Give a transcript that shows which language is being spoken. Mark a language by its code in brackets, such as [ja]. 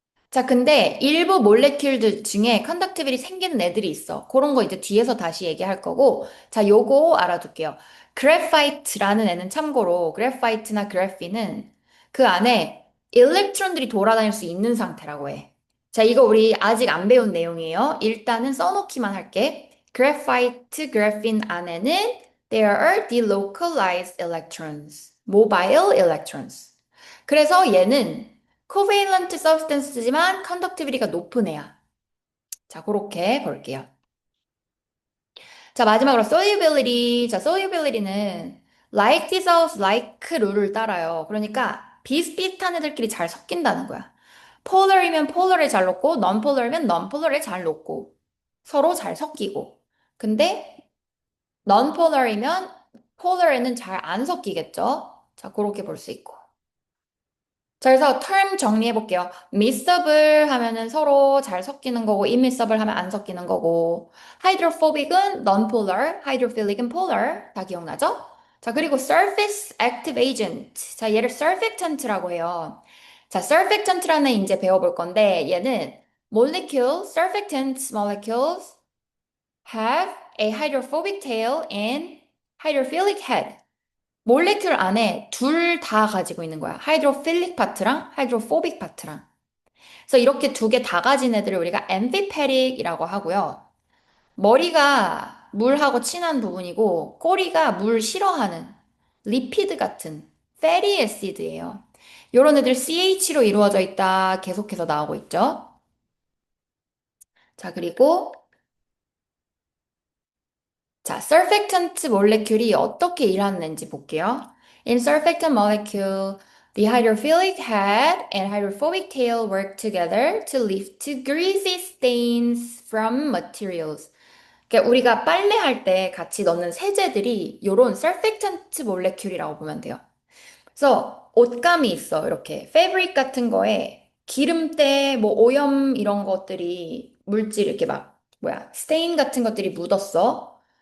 [ko] 자, 근데 일부 몰레큘들 중에 컨덕티비티 생기는 애들이 있어. 그런 거 이제 뒤에서 다시 얘기할 거고. 자, 요거 알아둘게요. 그래파이트라는 애는 참고로, 그래파이트나 그래피는 그 안에 일렉트론들이 돌아다닐 수 있는 상태라고 해. 자, 이거 우리 아직 안 배운 내용이에요. 일단은 써놓기만 할게. 그래파이트, 그래핀 안에는 [en] there are delocalized electrons, mobile electrons. [ko] 그래서 얘는 covalent substance지만 conductivity가 높은 애야. 자, 그렇게 볼게요. 자, 마지막으로 solubility. 자, solubility는 like dissolves like 룰을 따라요. 그러니까 비슷비슷한 애들끼리 잘 섞인다는 거야. polar이면 polar에 잘 녹고, non-polar이면 non-polar에 잘 녹고, 서로 잘 섞이고. 근데 non-polar이면 polar에는 잘 안 섞이겠죠? 자, 그렇게 볼 수 있고. 자, 그래서 term 정리해 볼게요. miscible 하면은 서로 잘 섞이는 거고, immiscible 하면 안 섞이는 거고, hydrophobic은 non-polar, hydrophilic은 polar. 다 기억나죠? 자, 그리고 surface active agent. 자, 얘를 surfactant라고 해요. 자, surfactant라는 이제 배워볼 건데, 얘는 [en] molecule, surfactant molecules have a hydrophobic tail and hydrophilic head. [ko] 몰레큘 안에 둘 다 가지고 있는 거야. 하이드로필릭 파트랑 하이드로포빅 파트랑. 그래서 이렇게 두 개 다 가진 애들을 우리가 엠피페릭이라고 하고요. 머리가 물하고 친한 부분이고 꼬리가 물 싫어하는 리피드 같은 패리 애시드예요. 요런 애들 CH로 이루어져 있다 계속해서 나오고 있죠. 자, 그리고 자, surfactant 몰레큘이 어떻게 일하는지 볼게요. [en] In surfactant molecule, the hydrophilic head and hydrophobic tail work together to lift greasy stains from materials. [ko] 그러니까 우리가 빨래할 때 같이 넣는 세제들이 이런 surfactant 몰레큘이라고 보면 돼요. 그래서 옷감이 있어. 이렇게 패브릭 같은 거에 기름때 뭐 오염 이런 것들이 물질 이렇게 막 뭐야 스테인 같은 것들이 묻었어.